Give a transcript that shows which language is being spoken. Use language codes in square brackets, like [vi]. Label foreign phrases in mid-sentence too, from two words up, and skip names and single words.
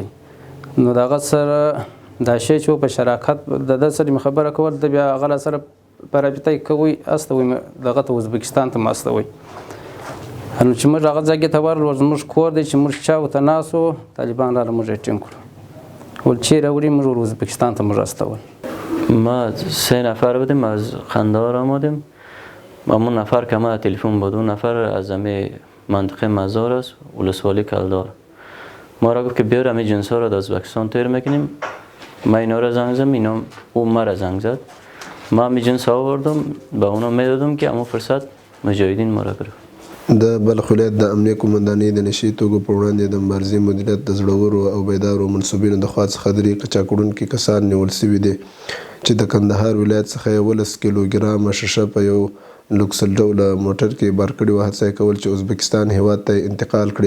[ps] نو د هغه سره دا شی چې و په شراکت د ده سره مې خبره کول، د بیا هغه له سره په رابطه یې کوئ استوئ دغه ته ازبکستان ته مو استوئ. نو چې موږ هغه ځای ته ورغلو، زموږ کور دی چې موږ چا ورته ناست وو، طالبان راغله موږ یې ټینګ کړو. ول چیرې وړي؟ موږ ازبکستان ته موږ استول. [fa] ما 3 نفر بودیم از قندهار آمدیم. همون نفر که ما تلفن بود، اون نفر از همه منطقه مزار است، ولسوالی کلدار. ما را گفت که بیار همه جنس ها را در ازبکستان تیر میکنیم. ما اینا را زنگ زدم، اینا او ما را زنگ زد. ما همه جنس ها آوردم، به اونا میدادم که همون فرصت مجاهدین ما را گرفت. [ps] د بلخ ولایت د امنیه قومندانۍ د نشي توکو په وړاندې د مبارزې مدیریت د زړورو او بیدارو منصوبینو د خوا څخه 3 قاچاقوړونکي کسان نیول سوي دي چې د کندهار ولایت څخه 11 کیلوګرامه شیشه په یو لوکسل ډوله موټر کې بار کړي وو، هڅه یې کول چې ازبکستان هیواد ته انتقال کړي.